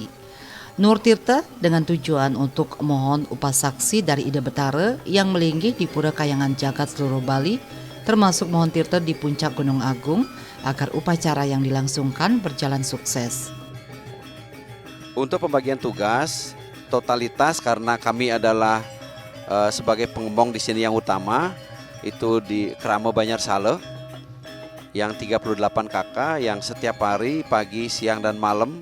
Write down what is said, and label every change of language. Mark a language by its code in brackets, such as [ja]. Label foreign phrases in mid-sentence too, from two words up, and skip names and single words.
[id] Nur Tirta dengan tujuan untuk mohon upasaksi dari Ida Betara yang melinggih di Pura Kayangan Jagat seluruh Bali, termasuk mohon tirta di puncak Gunung Agung agar upacara yang dilangsungkan berjalan sukses. Untuk pembagian tugas, totalitas karena kami adalah sebagai pengembang di sini yang utama, itu di Krama Banyar Sale yang 38 kakak yang setiap hari pagi, siang, dan malam.